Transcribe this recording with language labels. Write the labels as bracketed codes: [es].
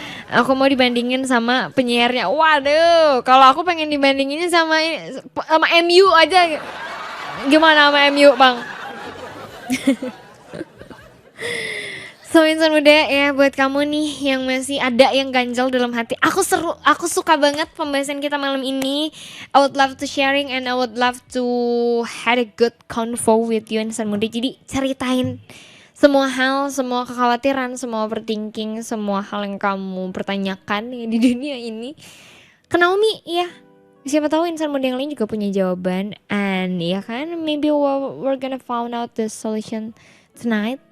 [id] Aku mau dibandingin sama penyiarnya. Waduh, kalau aku pengen dibandinginnya sama MU aja. Gimana sama MU bang? So insan muda ya, buat kamu nih yang masih ada yang ganjal dalam hati, aku suka banget pembahasan kita malam ini. [en] I would love to sharing and I would love to had a good convo with you [id] insan muda. Jadi ceritain semua hal, semua kekhawatiran, semua overthinking, semua hal yang kamu pertanyakan di dunia ini ke Naomi ya. Siapa tahu insan muda yang lain juga punya jawaban. [en] And [id] ya kan, [en] maybe we're gonna find out the solution tonight.